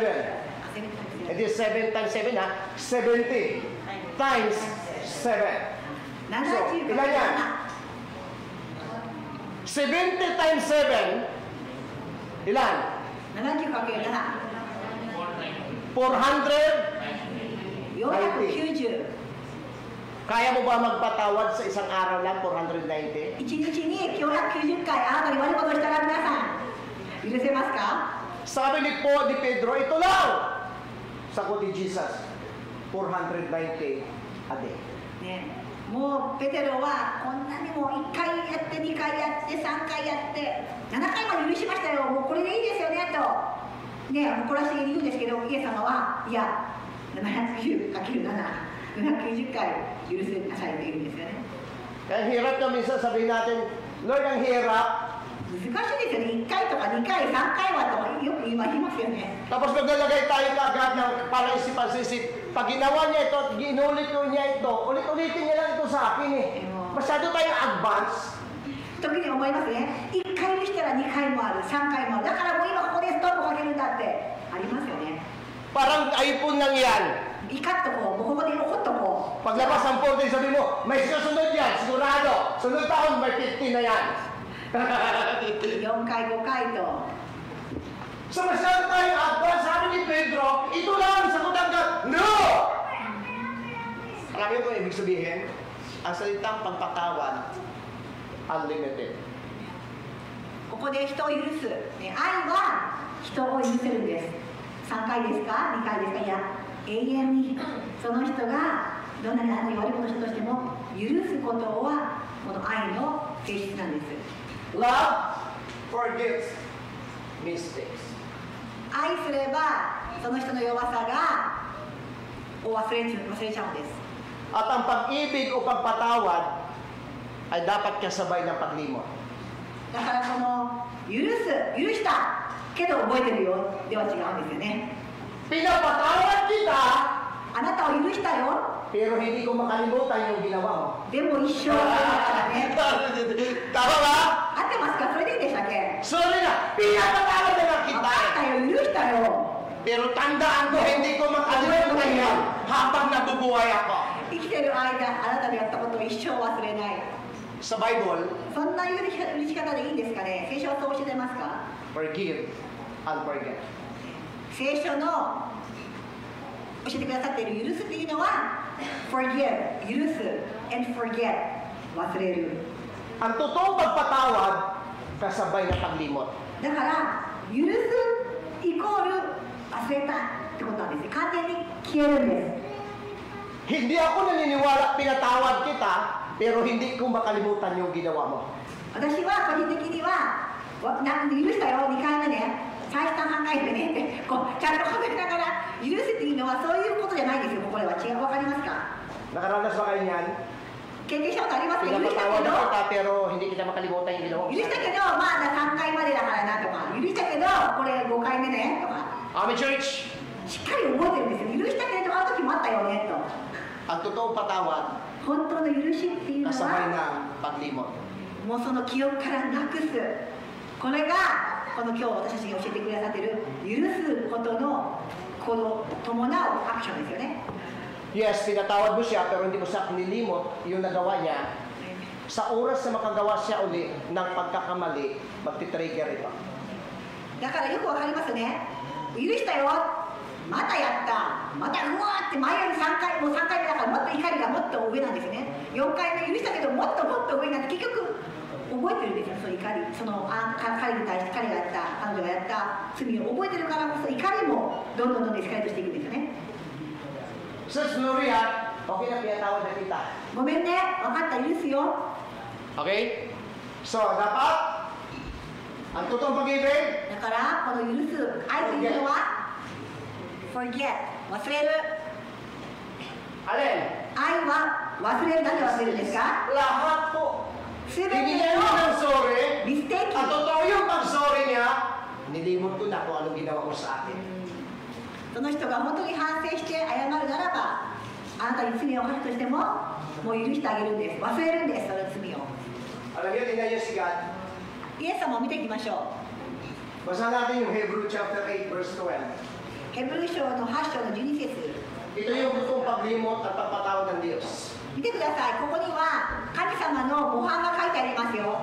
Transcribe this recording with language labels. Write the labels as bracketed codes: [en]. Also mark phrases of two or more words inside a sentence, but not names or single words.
[en] It is 7 times 7 ha? 70 times 7. So, [tl] ilan yan? [en] 70 times 7. [tl] Ilan? [ja] 70 かける7。 400. 490。 [tl] Kaya mo ba magpatawad sa isang araw lang 490? [ja] 1 日に490回あなたに悪いことをしたら皆さん許せますか？ [tl] Sabi ni Pedro, ito lang! Sagot ni Jesus, [en] 490 a day. [ja] ね、もうペテロはこんなにも1回やって2回やって3回やって7回まで許しましたよ、もうこれでいいですよねとね、怒らせて言うんですけど、イエス様はいや 790×7 790回許せなさいと言うんですよね。 [tl] Kaya hirap na minsan sabihin natin, Lord, ang hirap. [ja] 難しいですよね。1回とか2回3回はとかよく言いますよね。 [tl] Tapos maglalagay tayo agad ng para isip-isip. Pag ginawa niya ito at ginulit niya ito, ulit-ulitin niya lang ito sa akin eh. Masyado tayong advance. [ja] 時に思いますね。1回にしたら2回もある、3回もある。だからもう今ここでストップかけるんだってありますよね。 [tl] Parang iPhone lang yan. [ja] 怒っとこう、もうここで怒っとこう。 [tl] Paglabas ang 14, sabi mo, may susunod yan, sigurado. Sunod taon, may 15 na yan. [ja] 4 回5回と。 [tl] So masyado tayong advance. Sabi ni Pedro, ito lang ang sagot agad. No! Alam niyo kung ibig sabihin? Ang salitang pagpatawad, unlimited. [ja] ここで人を許す、ね、愛は人を許せるんです。3回ですか2回ですか、いや永遠にその人がどんなに悪いことしたとしても許すことはこの愛の性質なんです。 [en] Love forgives mistakes. [ja] 愛すればその人の弱さが忘れちゃうんです。 [tl] At ang pag-ibig o pagpatawad ay dapat kasabay ng paglimot. [ja] だからこの許したけど覚えてるよでは違うんですよね。 [tl] Pinapatawad kita, [ja] あなたを許したよ [tl] pero hindi ko makalimutan yung ginawa mo. [ja] でも一生忘れなかったね。 [tl] Tama ba? [ja] 合ってますか？それでいいでしたっけ？ [tl] Sorry na, pinapatawad na lang [ja] 分 [tl] kita. [ja] かったよ、許したよ。 [tl] Pero tandaan ko, hindi ko makalimutan yan habang nabubuhay ako. [ja] 生きてる間、あなたのやったことを一生忘れない。 [tl] Sa Bible, [ja] そんな許し方でいいんですかね？聖書はそう教えてますか？ [en] forgive and forget. [ja] 聖書の教えてくださっている許すっていうのは forgive 許す [en] and forget [ja] 忘れる。 [tl] Ang totoong pagpatawad, kasabay ng paglimot. [ja] だから許すイコール忘れたってことなんです。完全に消えるんです。 [tl] Hindi ako naniniwala pinatawad kita, pero hindi ko makalimutan yung ginawa mo. [ja] 私は個人的には許したよ2回目ね、最初3回目ねってこうちゃんと考えながら許すっていうのはそういうことじゃないですよ。これは違う。わかりますか？ [tl] Nakaranas ba kayo niyan? [ja] 経験したことありますか？許した [tl] Pinapatawad [ja] け [tl] na [ja] ど [tl] kita, pero hindi kita makalimutan yung ginawa mo. [ja] 許したけどまだ3回までだからなとか、許したけどこれ5回目ねとか [en] Amen, church! [ja] しっかり覚えてるんですよ。許したけれどあの時もあったよねと。 [tl] Ang totoong patawad, [ja] 本当の許しっていうの [tl] kasabay [ja] は [tl] ng paglimot. [ja] もうその記憶からなくす、これがこの今日私たちが教えてくださっている許すことのこの伴うアクションですよね。 [tl] Yes, pinatawad mo siya, pero hindi mo siya nilimot yung nagawa niya. Sa oras na makagawa siya uli ng pagkakamali, magti-trigger ito. [ja] だからよくわかりますね。許したよ、またやった、またうわーって前より3回、もう3回目だからもっと怒りがもっと上なんですね。4回目許したけどもっともっと上になって結局覚えてるんですよ。その怒り、その彼に対して彼がやった、彼女がやった罪を覚えてるからこそ怒りもどんどんエスカレートしていくんですよね。 [tl] Sus, Gloria, okay na pinatawad na kita. [ja] ごめんね、分かった、許すよ。 [tl] Okay? So, dapat Ang totoong pag-ibig, [ja] だからこの許す愛というのは forget 忘れる [tl] alin? [ja] 愛は忘れる。何で忘れるんですか？ [tl] Lahat po. [ja] すべて [tl] Binigyan niya ng [ja] の [tl] sorry. [ja] ミステーキ [tl] At totoo yung pag-sorry niya, nilimot ko na kung anong ginawa ko sa akin. [ja] その人が本当に反省して謝るならば、あなたに罪を犯したとしてももう許してあげるんです。忘れるんです、その罪を。 [tl] Alam niyo, tingnan niyo si God. [ja] イエス様を見ていきましょ [tl] Basa natin yung Hebrew [en] chapter 8 verse 12. [ja] う。ヘブル書の8章の12節 [tl] Ito yung totoong paglimot at pagpatawad ng Diyos. [ja] 見てください。ここには神様の模範が書いてありますよ。